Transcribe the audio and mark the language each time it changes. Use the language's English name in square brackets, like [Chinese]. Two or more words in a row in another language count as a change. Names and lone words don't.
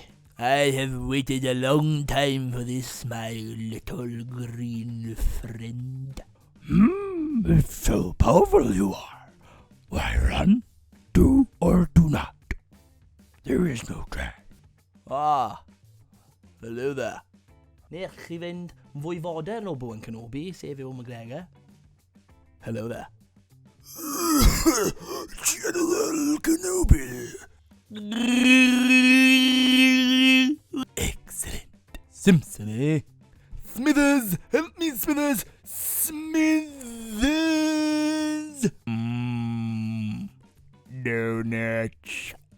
[English] I have waited a long time for this, my little green friend. It's so powerful you are. Why run? Do or do not. There is no try. Ah, hello there. [Welsh] Nech chi fynd fwy fodern o Bowen Kenobi, sef Ewan McGregor. [English] Hello there. General Kenobi. Excellent. Simpson, eh? Smithers, help me, Smithers. Smithers. Donuts.